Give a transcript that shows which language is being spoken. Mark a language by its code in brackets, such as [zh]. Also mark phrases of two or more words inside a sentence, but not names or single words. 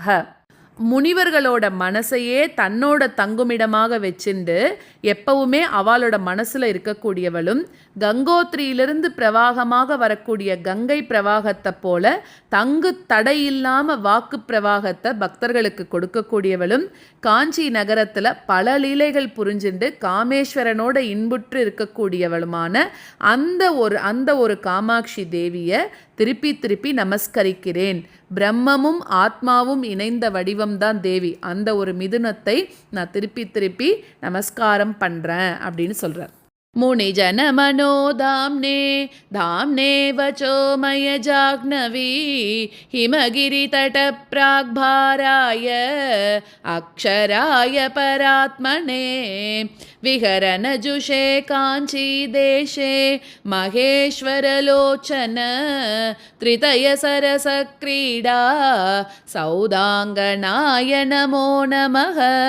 [ta] முனிவர்களோட மனசையே தன்னோட தங்குமிடமாக வச்சுண்டு எப்பவுமே அவளோட மனசில் இருக்கக்கூடியவளும் கங்கோத்ரியிலிருந்து பிரவாகமாக வரக்கூடிய கங்கை பிரவாகத்தை போல தங்கு தடையில்லாமல் வாக்கு பிரவாகத்தை பக்தர்களுக்கு கொடுக்கக்கூடியவளும் காஞ்சி நகரத்தில் பல லீலைகள் புரிஞ்சுண்டு காமேஸ்வரனோட இன்புற்று இருக்கக்கூடியவளுமான அந்த ஒரு காமாட்சி தேவியை திருப்பி திருப்பி நமஸ்கரிக்கிறேன். பிரம்மமும் ஆத்மாவும் இணைந்த வடிவம்தான் தேவி. அந்த ஒரு மிதுனத்தை நான் திருப்பி திருப்பி நமஸ்காரம் பண்ணுறேன் அப்படின்னு சொல்கிறார். [sa] मुनिजनमनोधाम्ने धाम्ने वचोमय जाह्नवी हिमगिरितटप्राग्भाराय अक्षराय परात्मने विहरनजुषे काञ्चीदेशे महेश्वरलोचन त्रितयसरसक्रीडा सौदाङ्गनाय नमो नमः।